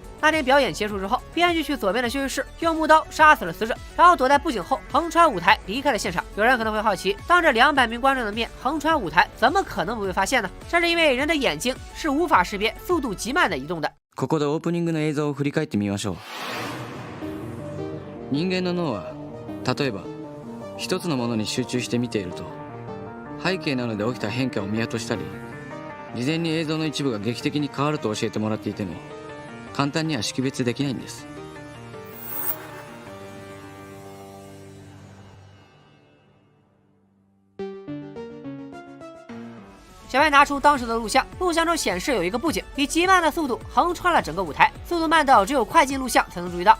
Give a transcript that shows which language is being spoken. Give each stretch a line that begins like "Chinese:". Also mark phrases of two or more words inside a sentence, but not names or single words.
Chinese: 那天表演结束之后，编剧去左边的休息室用木刀杀死了死者，然后躲在布景后横穿舞台离开了现场。有人可能会好奇，当着200名观众的面横穿舞台，怎么可能不被发现呢？这是因为人的眼睛是无法识别速度极慢的移动的。
Japanese: ここでオープニングの映像を振り返ってみましょう。人間の脳は例えば一つのものに集中して見ていると、背景などで起きた変化を見落としたり、事前に映像の一部が劇的に変わると教えてもらっていても、簡単には識別できないんです。
Chinese: 小白拿出当时的录像，录像中显示有一个布景以极慢的速度横穿了整个舞台，速度慢到只有快进录像才能注意到。